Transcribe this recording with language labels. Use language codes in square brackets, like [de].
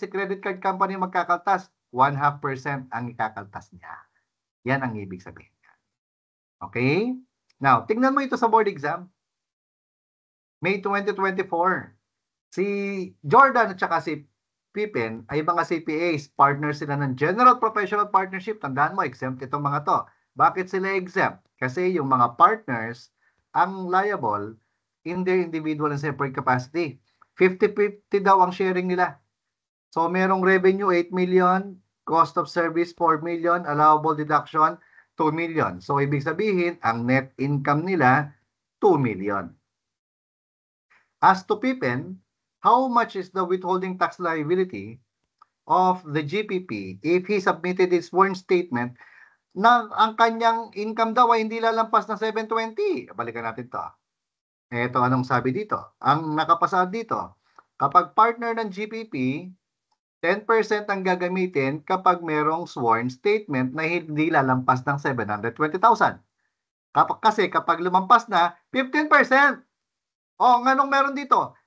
[tl] Si credit card company magkakaltas? 0.5% ang ikakaltas niya. Yan ang ibig sabihin. Okay? Now, tingnan mo ito sa board exam. May 2024. Si Jordan at saka si Pippen ay mga CPAs. Partners sila ng General Professional Partnership. Tandaan mo, exempt itong mga to. Bakit sila exempt? Kasi yung mga partners ang [en] liable in their individual and separate capacity. [tl] 50-50 daw ang sharing nila. [en] So, merong revenue 8 million, cost of service 4 million, allowable deduction 2 million. [tl] So, ibig sabihin, ang net income nila 2 million. [en] As to Pippen, how much is the withholding tax liability of the GPP if he submitted his sworn statement [tl] na ang kanyang income daw ay hindi lalampas ng 720? Balikan natin to. Eto anong sabi dito. Ang nakapasa dito, kapag partner ng GPP, 10% ang gagamitin kapag merong sworn statement na hindi lalampas ng 720,000. Kasi kapag lumampas na, 15%. O, anong meron dito?